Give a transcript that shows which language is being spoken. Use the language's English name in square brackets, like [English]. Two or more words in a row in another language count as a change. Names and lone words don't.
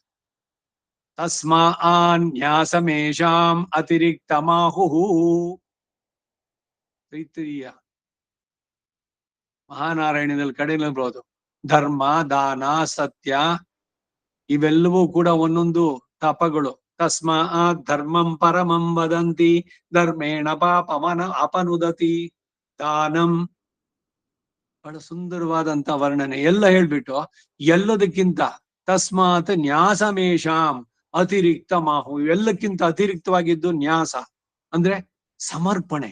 [Sanskrit] ತಸ್ಮಾ ನ್ಯಾಸಮೇಷಾಂ ಅತಿರಿಕ್ತ ಮಾಹುಹು. [Kannada] ತೈತ್ರಿಯ ಮಹಾನಾರಾಯಣದಲ್ಲಿ ಕಡೆಯಲ್ಲಿರ್ಬೋದು. ಧರ್ಮ, ದಾನ, ಸತ್ಯ ಇವೆಲ್ಲವೂ ಕೂಡ ಒಂದೊಂದು ತಪಗಳು. [Sanskrit] ತಸ್ಮಾತ್ ಧರ್ಮಂ ಪರಮಂ ವದಂತಿ ಧರ್ಮೇಣ ಪಾಪಮನ ಅಪನುದತಿ. [Kannada] ದಾನಂ, ಬಹಳ ಸುಂದರವಾದಂತ ವರ್ಣನೆ ಎಲ್ಲ ಹೇಳ್ಬಿಟ್ಟು ಎಲ್ಲದಕ್ಕಿಂತ [Sanskrit] ತಸ್ಮಾತ್ ನ್ಯಾಸಮೇಷಾಂ ಅತಿರಿಕ್ತ ಮಾಹು, [Kannada] ಎಲ್ಲಕ್ಕಿಂತ ಅತಿರಿಕ್ತವಾಗಿದ್ದು ನ್ಯಾಸ ಅಂದ್ರೆ ಸಮರ್ಪಣೆ.